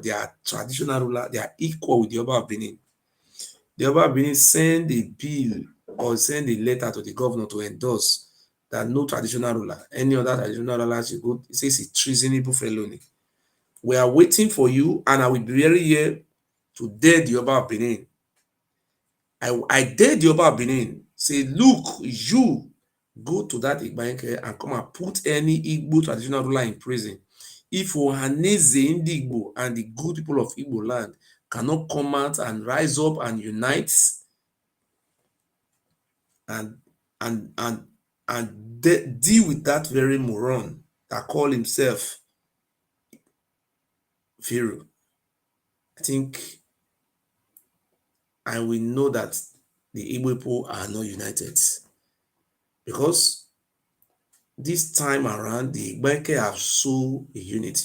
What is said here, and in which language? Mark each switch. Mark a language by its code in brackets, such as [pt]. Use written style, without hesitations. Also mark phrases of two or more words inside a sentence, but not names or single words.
[en] They are traditional ruler. They are equal with the Oba of Benin. The Oba of Benin send a bill or send a letter to the governor to endorse that no traditional ruler, any other traditional ruler should go. It says it's treasonable felony. We are waiting for you, and I will be very here to dare the Oba of Benin. I dare the Oba of Benin. Say, look, you go to that Igbanke and come and put any Igbo traditional ruler in prison. If Ohaneze Ndigbo and the good people of Igbo land cannot come out and rise up and unite and and and deal with that very moron that call himself Pharaoh. I think, and we know that the Igbo people are not united because this time around the Igbenke have so a unity.